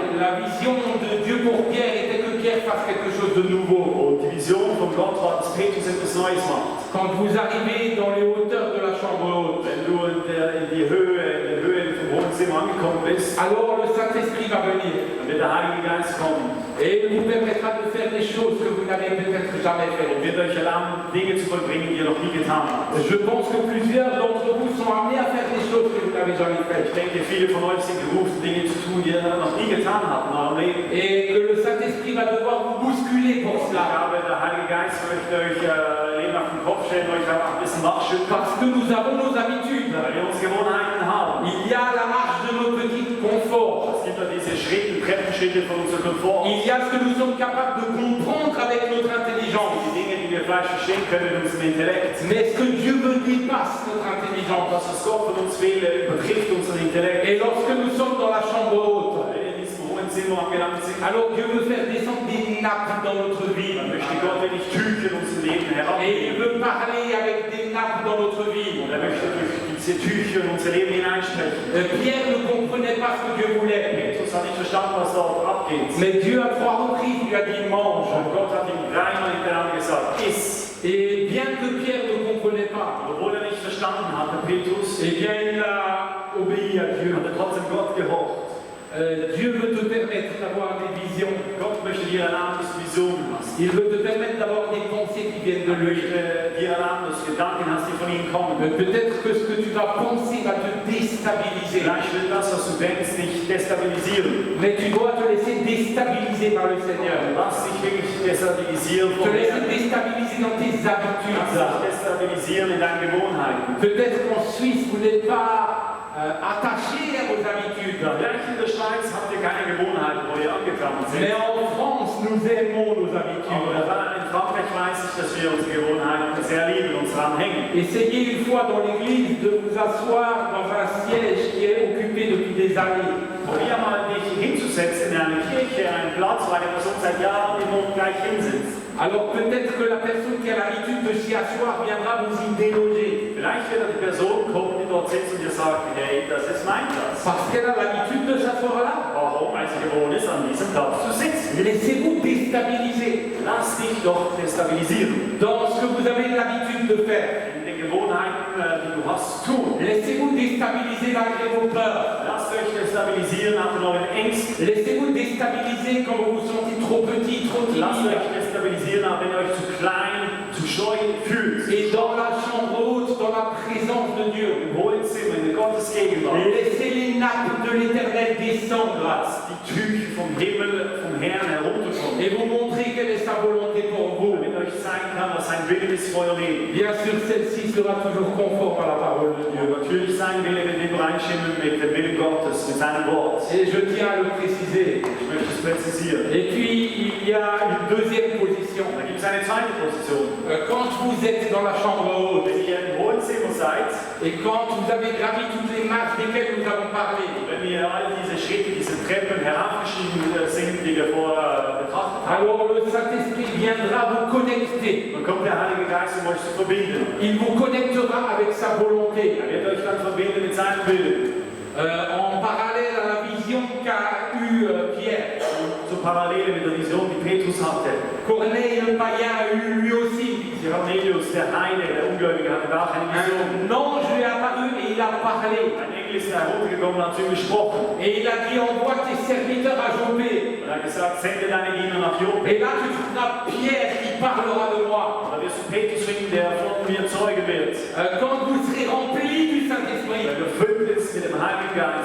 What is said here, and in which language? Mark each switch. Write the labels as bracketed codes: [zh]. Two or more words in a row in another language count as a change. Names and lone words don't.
[fr] Et la vision de Dieu pour Pierre était que Pierre fasse quelque chose de nouveau. [de] Und die Vision von Gott war, dass Petrus etwas Neues macht. [fr] Quand vous arrivez dans les hauteurs de la chambre haute, [de] Wenn du in die Höhe vom Wohnzimmer angekommen bist, [fr] alors le Saint-Esprit va venir [de] dann wird der Heilige Geist kommen [fr] et il vous permettra de faire des choses que vous n'avez peut-être jamais [de] und [fr] faites. [de] wird euch erlauben, Dinge zu vollbringen, die ihr noch nie getan habt. [fr] Je pense que plusieurs d'entre vous sont amenés à faire des choses que vous n'avez jamais [de] Ich [fr] faites. [de] denke, viele von euch sind gerufen, Dinge zu tun, die ihr noch nie getan habt in eurem Leben. [fr] Et que le Saint-Esprit va devoir vous bousculer pour [de] Ich [fr] cela. [de] glaube, der Heilige Geist möchte euch Leben auf den Kopf stellen, euch auch ein bisschen wachschütteln, [fr] Parce que nous avons nos habitudes. [de] weil wir unsere Gewohnheiten haben. [fr] Il y a la marche de nos petits conforts. [de] Es gibt ja diese Treppenschritte von unserem Komfort. [fr] Il y a ce que nous sommes capables de comprendre avec notre intelligence. [de] Die Dinge, die wir vielleicht verstehen können mit unserem Intellekt. [fr] Mais ce que Dieu veut dépasse notre intelligence. [de] Das, was Gott von uns will, übertrifft unseren Intellekt. [fr] Et lorsque nous sommes dans la chambre haute, [de] Wenn wir in diesem hohen Zimmer angelangt sind, [fr] alors Dieu veut faire descendre des nappes dans notre vie. [de] dann möchte Gott wirklich Tücher in unser Leben [fr] Et il [de] herabgeben. [fr] veut parler avec des nappes dans notre vie. [de] Und er möchte durch diese Tücher in unser Leben hineinsprechen. [fr] Pierre ne comprenait pas ce que Dieu voulait. [de] Petrus hat nicht verstanden, was dort abgeht. [fr] Mais Dieu à 3 reprises lui a dit mange. [de] Und Gott hat ihm dreimal hintereinander gesagt, iss. [fr] Et bien que Pierre ne comprenait pas, [de] Obwohl er nicht verstanden hatte, Petrus, [fr] eh bien il a obéi à Dieu. [de] hat er trotzdem Gott gehorcht. [fr] Dieu veut te permettre d'avoir des visions. [de] Gott möchte dir erlauben, dass du Visionen hast. [fr] Il veut te permettre d'avoir des pensées qui viennent de [de] Er [fr] lui. [de] möchte dir erlauben, dass du Gedanken hast, die von ihm kommen. [fr] Mais peut-être que ce que tu vas penser va te déstabiliser. [de] Vielleicht will das, was du denkst, dich destabilisieren. [fr] Mais tu dois te laisser déstabiliser par le Seigneur. [de] Lass dich wirklich destabilisieren [fr] Te [de] von [fr] laisser [de] Herrn. [fr] déstabiliser dans tes [de] Lass [fr] habitudes. [de] dich destabilisieren in deinen Gewohnheiten. [fr] Peut-être qu'en Suisse, vous n'êtes pas attaché à vos habitudes. [de] Vielleicht in der Schweiz habt ihr keine Gewohnheiten, wo ihr angekommen sind. [fr] Mais en France, nous aimons nos [de] Aber [fr] habitudes. [de] in Frankreich weiß ich, dass wir unsere Gewohnheiten sehr lieben und uns daran hängen. [fr] Essayez une fois dans l'église de vous asseoir dans un siège qui est occupé depuis des années. [de] Probier mal dich hinzusetzen in einer Kirche, einen Platz, wo eine Person seit Jahren im gleich hinsitzt. [fr] Alors peut-être que la personne qui a l'habitude de s'y asseoir viendra vous y déloger. [de] Vielleicht wird die Person kommen, die dort sitzt und dir sagt, hey, das ist mein Platz. [fr] Parce qu'elle a l'habitude de s'asseoir là. [de] Warum? Weil sie gewohnt ist, an diesem Platz zu sitzen. [fr] Laissez-vous déstabiliser [de] Lass dich doch destabilisieren. [fr] dans ce que vous avez l'habitude de faire. [de] In den Gewohnheiten, die du hast, zu tun. [fr] Laissez-vous déstabiliser malgré vos peurs. [de] Lasst euch destabilisieren nach euren Ängsten. [fr] Laissez-vous déstabiliser quand vous vous sentez trop petit, trop [de] Lasst [fr] timide. [de] euch destabilisieren, wenn ihr euch zu klein, zu scheu fühlt. [fr] Et dans la chambre haute, dans la présence de Dieu, [de] Im hohen Zimmer, in Gottes Gegenwart. [fr] laissez les nappes de l'Éternel descendre [de] Lasst die Tücher vom Himmel, vom Herrn herunterkommen. [fr] et vous montrer quelle est sa volonté pour vous. [de] Damit euch zeigen kann, was sein Wille ist für euer Leben. [fr] Bien sûr, celle-ci sera toujours conforme à la parole de Dieu. [de] Und natürlich sein Wille wird übereinstimmen mit dem Willen Gottes, mit seinem Wort. [fr] Et je tiens à le préciser. [de] Ich möchte es präzisieren. [fr] Et puis, il y a une deuxième position. [de] Da gibt es eine zweite Position. [fr] Quand vous êtes dans la chambre haute [de] Wenn ihr im hohen Zimmer seid, [fr] et quand vous avez gravi toutes les marches desquelles nous avons parlé, [de] wenn wir all diese Schritte, diese Treppen herabgestiegen sind, die wir vorher betrachtet haben, [fr] alors le Saint-Esprit viendra vous connecter. [de] dann kommt der Heilige Geist, um euch zu verbinden. [fr] Il vous connectera avec sa volonté. [de] Er wird euch dann verbinden mit seinem Willen. [fr] En parallèle à la vision qu'a eue Pierre, [de] So parallel mit der Vision, die Petrus hatte. [fr] Corneille le païen a eu lui aussi une vision. [de] Cornelius, der Heide, der Ungläubige, hatte auch eine Vision. [fr] Un ange lui est apparu et il a parlé. [de] Ein Engel ist heruntergekommen und hat zu ihm gesprochen. [fr] Et il a dit envoie tes serviteurs à Joppé. [de] Und er hat gesagt, sende deine Diener nach Joppe. [fr] Et là tu trouveras Pierre qui parlera de moi. [de] Da wirst du Petrus finden, der von mir zeugen wird. [fr] Quand vous serez remplis du Saint-Esprit, [de] Wenn du erfüllt bist mit dem Heiligen Geist,